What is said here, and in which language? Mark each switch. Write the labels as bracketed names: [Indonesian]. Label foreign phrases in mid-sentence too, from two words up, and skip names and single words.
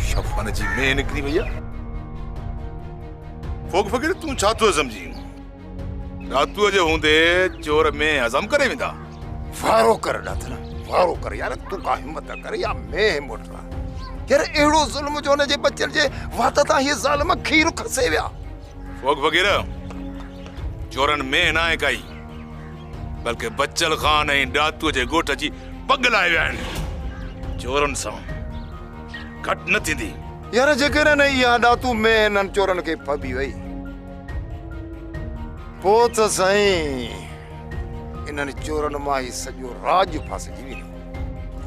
[Sindhi] शफ़न जी मेंह निकिरी वई आहे फोक फकीर तूं छा थो सम्झी रातूअ जे हूंदे चोर में हज़म करे वेंदा। वारो कर ॾाथरा वारो कर यार तूं का हिम्मत कर या मेंह मोटरा यार अहिड़ो ज़ुल्म जो हुनजे बचल जे वात तां हीअ ज़ालिम खीर खसे विया। फोक वग़ैरह चोरन में ना है काई बल्कि बच्चल खान ऐं ॾातूअ जे ॻोठ जी पग लाए विया आहिनि। चोरन सां घटि न थींदी यार जेकॾहिं इहा ॾातू में हिननि चोरनि खे फबी वई पोइ त साईं इन्हनि चोरनि मां ही सॼो राज फासिजी वेंदो।